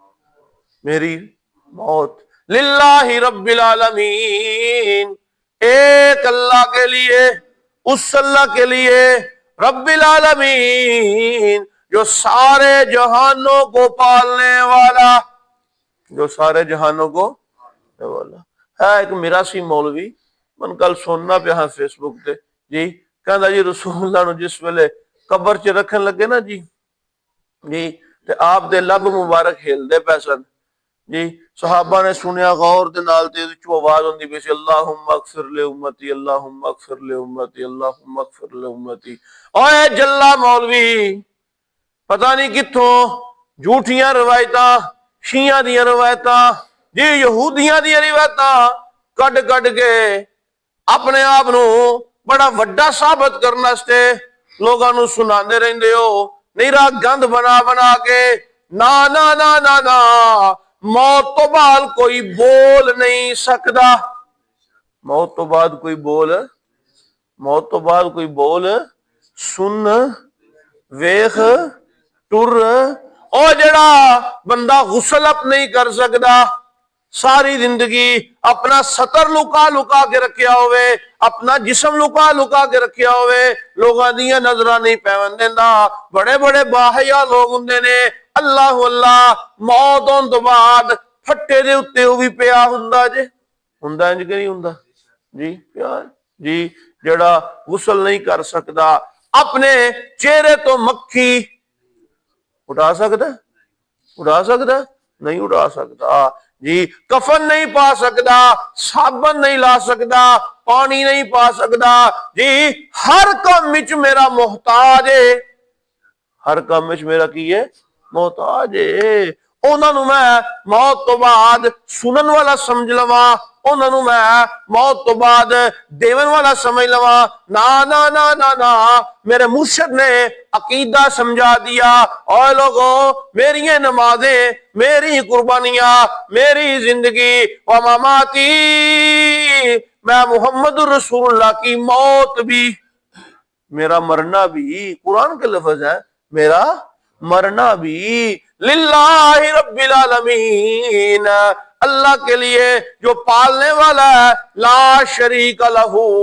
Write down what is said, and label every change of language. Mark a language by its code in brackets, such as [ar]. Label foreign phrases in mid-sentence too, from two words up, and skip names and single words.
[ur] موت، [ar] للہ رب العالمین، [ur] ایک اللہ کے لیے، اس اللہ کے لیے، [ar] رب العالمین، [ur] جو سارے جہانوں کو پالنے والا، جو سارے جہانوں کو والا ہے۔ [pa] ایک میراسی مولوی من کل سننا پہ ہاں فیس بک تے جی، کہندا جی رسول اللہ نو جس ویلے قبر چ رکھن لگے نا جی تے آپ دے لب مبارک ہل دے پے سن جی۔ صحابہ نے سنیا غور دے نال تے وچوں آواز ہوندی پئی سی، [ar] اللہم اغفر لامتی، اللہم اغفر لامتی، اللہم اغفر لامتی۔ [pa] اوے جلا مولوی پتہ نہیں کتھوں جھوٹیاں روایتاں، شیعہ دیاں روایتاں جی، یہودیاں دیاں روایتاں کڈ کے اپنے آپ نو بڑا وڈا ثابت کرنے واسطے لوگاں نو سناندے رہندے ہو، نیرا گند بنا کے۔ نا نا نا نا نا، موت تو بعد کوئی بول نہیں سکدا، موت تو بعد کوئی بول سن ویخ ٹر، او جڑا بندہ غسل اپ نہیں کر سکدا، ساری زندگی اپنا سطر لکا کے رکھیا ہوئے، اپنا جسم لکا کے رکھیا ہوئے، لوگاں دیاں نظراں نہیں پیون دیندا، بڑے باحیا لوگ ہوندے نے، اللہ موت ہون تو بعد پھٹے دے اتے وہ بھی پیا ہوندا جے، ہوندا انج کہ نہیں ہوندا جی، پیار جی۔ جڑا غسل نہیں کر سکدا، اپنے چہرے تو مکھی اٹھا سکدا نہیں اٹھا سکدا جی، کفن نہیں پا سکدا، صابن نہیں لا سکدا، پانی نہیں پا سکدا جی، ہر کام وچ میرا محتاج ہے، ہر کام وچ میرا کی ہے محتاج ہے۔ انہاں نو میں موت تو بعد سنن والا سمجھ لواں، انہاں نو میں موت تو بعد دیون والا سمجھ لواں، نا نا نا نا نا، میرے مرشد نے عقیدہ سمجھا دیا۔ [ur] اور لوگوں، میری نمازیں، میری قربانیاں، میری زندگی و مماتی، میں محمد الرسول اللہ کی موت بھی، میرا مرنا بھی، قرآن کے لفظ ہے، میرا مرنا بھی [ar] للہ رب العالمین، [ur] اللہ کے لیے جو پالنے والا ہے، [ar] لا شریک لہ